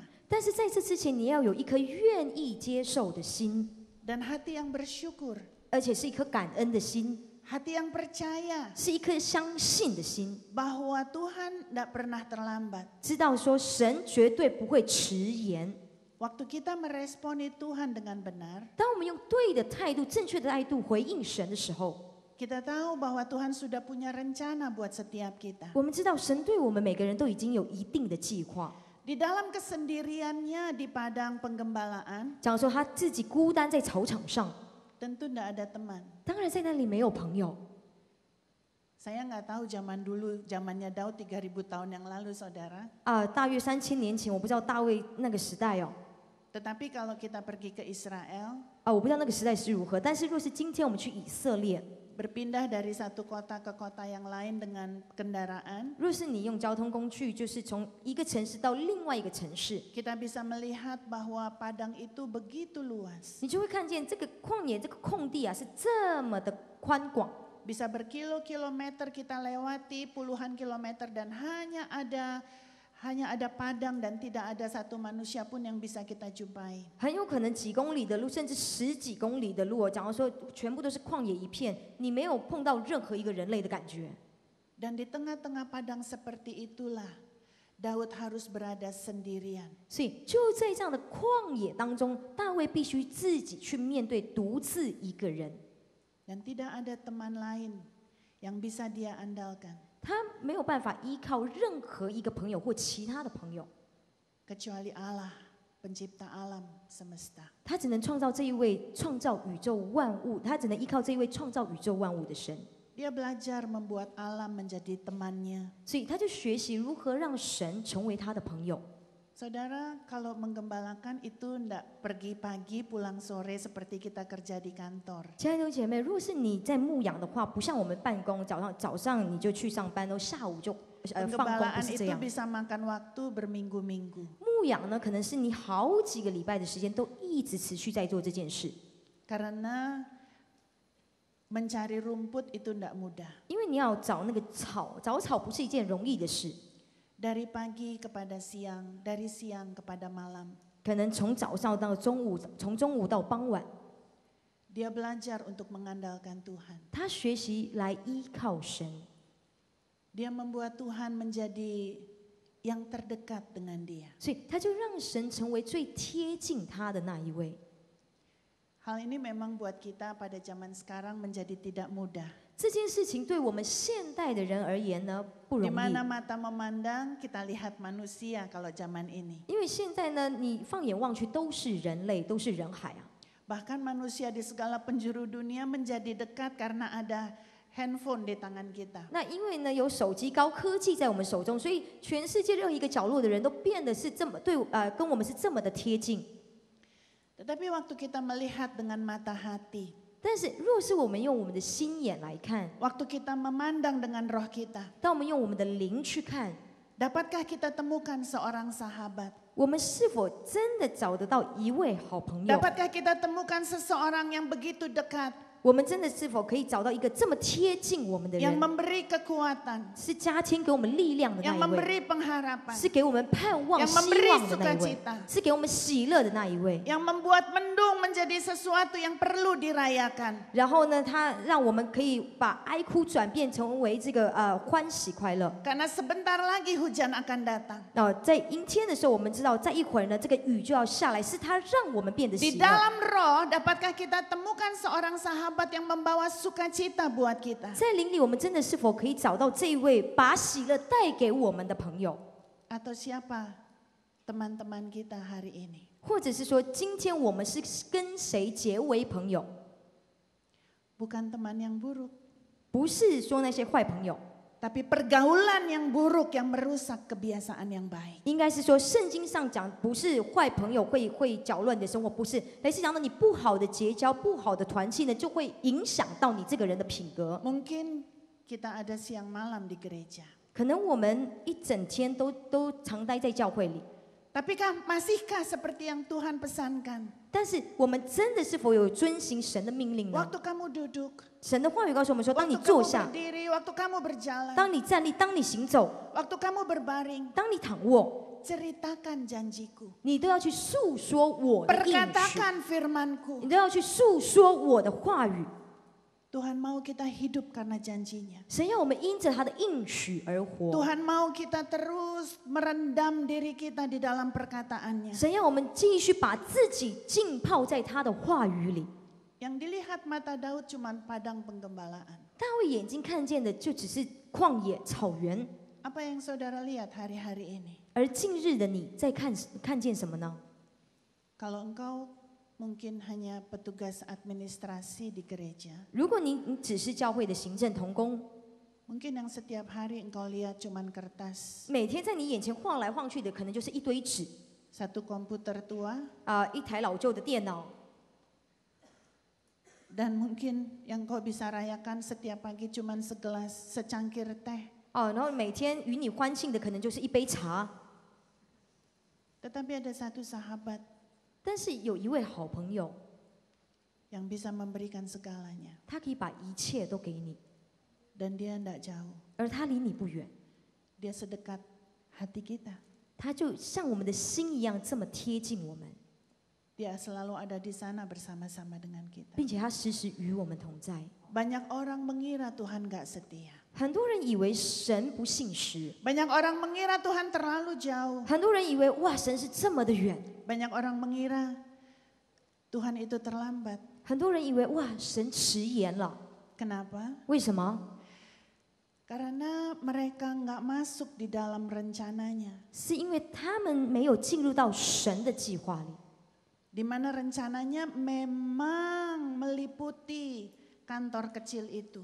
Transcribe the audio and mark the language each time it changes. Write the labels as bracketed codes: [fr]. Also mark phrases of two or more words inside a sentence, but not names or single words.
[zh] 但是在这之前，你要有一颗愿意接受的心， [id] dan hati yang bersyukur, [zh] 而且是一颗感恩的心， [id] hati yang percaya [zh] 是一颗相信的心， [id] bahwa Tuhan tidak pernah terlambat. [zh] 知道说神绝对不会迟延。 [id] Waktu kita meresponi Tuhan dengan benar, [zh] 当我们用对的态度、正确的态度回应神的时候， [id] kita tahu bahwa Tuhan sudah punya rencana buat setiap kita. [zh] 我们知道神对我们每个人都已经有一定的计划。 [id] Di dalam kesendiriannya di padang penggembalaan, [zh] 假如说他自己孤单在草场上， [id] tentu tidak ada teman. [zh] 当然在那里没有朋友。 [id] Saya nggak tahu zaman dulu, zamannya Daud 3000 tahun yang lalu, saudara. [zh] 大约3000年前，我不知道大卫那个时代哦， [id] Tetapi kalau kita pergi ke Israel, [zh] 我不知道那个时代是如何。但是若是今天我们去以色列， [id] berpindah dari satu kota ke kota yang lain dengan kendaraan, [zh] 若是你用交通工具，就是从一个城市到另外一个城市， [id] kita bisa melihat bahwa padang itu begitu luas. [zh] 你就会看见这个旷野、这个空地啊，是这么的宽广。 [id] Bisa berkilo-kilometer kita lewati, puluhan kilometer, dan hanya ada padang dan tidak ada satu manusia pun yang bisa kita jumpai. [zh] 很有可能几公里的路，甚至10几公里的路哦，假如说全部都是旷野一片，你没有碰到任何一个人类的感觉。 [id] Dan di tengah-tengah padang seperti itulah Daud harus berada sendirian. [zh] 所以就在这样的旷野当中，大卫必须自己去面对独自一个人， [id] Dan tidak ada teman lain yang bisa dia andalkan [zh] 他没有办法依靠任何一个朋友或其他的朋友， [id] kecuali Allah, pencipta alam semesta. [zh] 他只能创造这一位创造宇宙万物，他只能依靠这一位创造宇宙万物的神。 [id] Dia belajar membuat alam menjadi temannya. [zh] 所以他就学习如何让神成为他的朋友。 [id] Saudara, kalau menggembalakan itu tidak pergi pagi pulang sore seperti kita kerja di kantor. [zh] 亲爱的弟兄姐妹，如果是你在牧养的话，不像我们办公，早上你就去上班，然后下午就放工，不 [id] Pengembalaan [zh] 是这 [id] itu [zh] 样。 [id] bisa makan waktu berminggu-minggu. [zh] 牧养呢，可能是你好几个礼拜的时间都一直持续在做这件事， [id] Karena mencari rumput itu tidak mudah. [zh] 因为你要找那个草，找草不是一件容易的事。 [id] Dari pagi kepada siang, dari siang kepada malam. [zh] 可能从早上到中午，从中午到傍晚， [id] Dia belajar untuk mengandalkan Tuhan. [zh] 他学习来依靠神， [id] Dia membuat Tuhan menjadi yang terdekat dengan dia. [zh] 所以他就让神成为最贴近他的那一位。 [id] Hal ini memang buat kita pada zaman sekarang menjadi tidak mudah. [zh] 这件事情对我们现代的人而言呢，不容 [id] Di [zh] 易。 [id] mana mata memandang kita lihat manusia kalau zaman ini. [zh] 因为现在呢，你放眼望去都是人类，都是人海啊。 [id] Bahkan manusia di segala penjuru dunia menjadi dekat karena ada handphone di tangan kita. [zh] 那因为呢，有手机高科技在我们手中，所以全世界任何一个角落的人都变得是这么跟我们是这么的贴近。 [id] Tetapi waktu kita melihat dengan mata hati, [zh] 但是，若是我们用我们的心眼来看， [id] waktu kita memandang dengan roh kita, [zh] 当我们用我们的灵去看， [id] Dapatkah kita temukan seorang sahabat? [zh] 我们是否真的找得到一位好朋友？ [id] Dapatkah kita temukan seseorang yang begitu dekat, [zh] 我们真的是否可以找到一个这么贴近我们的 [id] yang [zh] 人， [id] memberi kekuatan, [zh] 是加添给我们力量的 [id] yang [zh] 那一位， [id] memberi pengharapan, [zh] 是给我们盼望、 [id] yang [zh] 希 [id] memberi [zh] 望的那一位， [id] sukacita, [zh] 是给我们喜乐的那一位。 [id] yang membuat mendung menjadi sesuatu yang perlu dirayakan. [zh] 然后呢，他让我们可以把哀哭转变成为这个欢喜快乐。 [id] Karena sebentar lagi hujan akan datang. [zh] 在阴天的时候，我们知道，在一会儿呢，这个雨就要下来，是他让我们变得 [id] Di [zh] 喜乐。 [id] dalam roh, dapatkah kita temukan seorang sahabat yang membawa sukacita buat kita? [zh] 在灵里，我们真的是否可以找到这一位把喜乐带给我们的朋友？ [id] Atau siapa teman-teman kita hari ini? [zh] 或者是说，今天我们是跟谁结为朋友？ [id] Bukan teman yang buruk, [zh] 不是说那些坏朋友， [id] tapi pergaulan yang buruk yang merusak kebiasaan yang baik. [zh] 应该是说圣经上讲，不是坏朋友会搅乱你的生活，不是，而是讲到你不好的结交、不好的团契呢，就会影响到你这个人的品格。 [id] Mungkin kita ada siang malam di gereja. [zh] 可能我们一整天都常待在教会里， [id] Masihkah seperti yang Tuhan pesankan? [zh] 但是我们真的是否有遵行神的命令呢？ [id] Waktu kamu duduk, [zh] 神的话语告诉我们说，当你 [id] waktu [zh] 坐 [id] kamu [zh] 下， [id] berdiri, waktu kamu berjalan, [zh] 当你站立，当你行走， [id] waktu kamu berbaring, [zh] 当你躺卧， [id] ceritakan janjiku. [zh] 你都要去诉说我的应许， [id] Perkatakan firmanku. [zh] 你都要去诉说我的话语。 [id] Tuhan mau kita hidup karena janjinya. [zh] 神要我们因着他的应许而活， [id] Tuhan mau kita terus merendam diri kita di dalam perkataannya. [zh] 神要我们继续把自己浸泡在他的话语里。 [id] Yang dilihat mata Daud cuma padang penggembalaan. [zh] 大卫眼睛看见的就只是旷野草原， [id] Apa yang saudara lihat hari-hari ini? [zh] 而近日的你在看见什么呢？ [id] Kalau engkau mungkin hanya petugas administrasi di gereja, [zh] 如果你只是教会的行政同工， [id] mungkin yang setiap hari engkau lihat cuma kertas, [zh] 每天在你眼前晃来晃去的，可能就是一堆纸 [id] satu komputer tua, [zh] 一台老旧的电脑， [id] dan mungkin yang kau bisa rayakan setiap pagi cuma secangkir teh. [zh] 然后每天与你欢庆的可能就是一杯茶。 [id] Tetapi ada satu sahabat [zh] 但是有一位好朋友， [id] yang bisa memberikan segalanya, [zh] 他可以把一切都给你， [id] dan dia tidak jauh, [zh] 而他离你不远， [id] dia sedekat hati kita. [zh] 他就像我们的心一样这么贴近我们， [id] Dia selalu ada di sana bersama-sama dengan kita. [zh] 并且他时时与我们同在。 [id] Banyak orang mengira Tuhan gak setia. [zh] 很多人以为神不信实， [id] Banyak orang mengira Tuhan terlalu jauh. [zh] 很多人以为哇，神是这么的远， [id] Banyak orang mengira Tuhan itu terlambat. [zh] 很多人以为哇，神迟延了。 [id] Kenapa? [zh] 为什么？ [id] Karena mereka nggak masuk di dalam rencananya. [zh] 是因为他们没有进入到神的计划里， [id] Di mana rencananya memang meliputi kantor kecil itu.